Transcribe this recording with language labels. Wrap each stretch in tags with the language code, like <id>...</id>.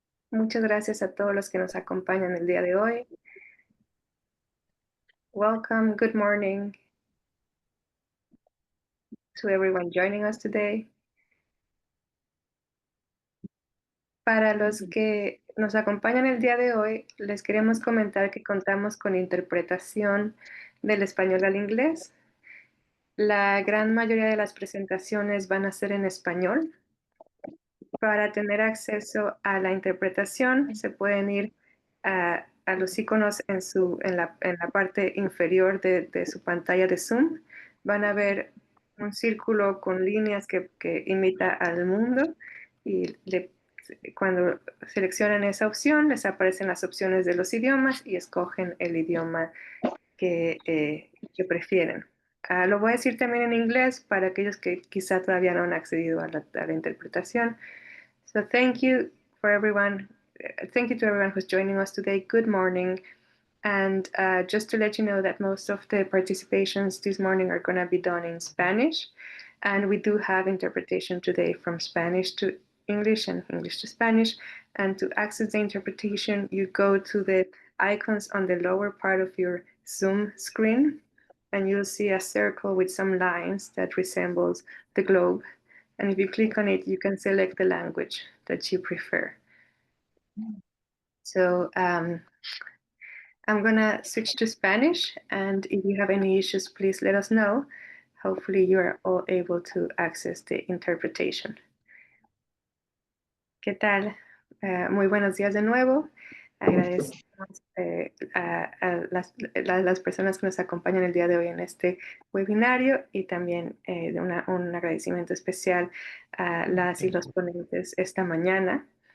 <es>Muchas gracias a todos los que nos acompañan el día de hoy.</es> <en>Welcome, good morning to everyone joining us today.</en> <es>Para los que nos acompañan el día de hoy, les queremos comentar que contamos con interpretación del español al inglés. La gran mayoría de las presentaciones van a ser en español. Para tener acceso a la interpretación, se pueden ir a los iconos en la parte inferior de su pantalla de Zoom. Van a ver un círculo con líneas que imita al mundo y cuando seleccionan esa opción, les aparecen las opciones de los idiomas y escogen el idioma que prefieren. Lo voy a decir también en inglés para aquellos que quizá todavía no han accedido a la interpretación.</es> <en>So thank you for everyone. Thank you to everyone who's joining us today. Good morning. And just to let you know that most of the participations this morning are going to be done in Spanish. And we do have interpretation today from Spanish to English and English to Spanish. And to access the interpretation, you go to the icons on the lower part of your Zoom screen, and you'll see a circle with some lines that resembles the globe. And if you click on it, you can select the language that you prefer. So I'm gonna switch to Spanish, and if you have any issues, please let us know. Hopefully you are all able to access the interpretation.</en> <es>¿Qué tal? Muy buenos días de nuevo. Agradecemos a las personas que nos acompañan el día de hoy en este webinario y también un agradecimiento especial a las y los ponentes esta mañana.</es>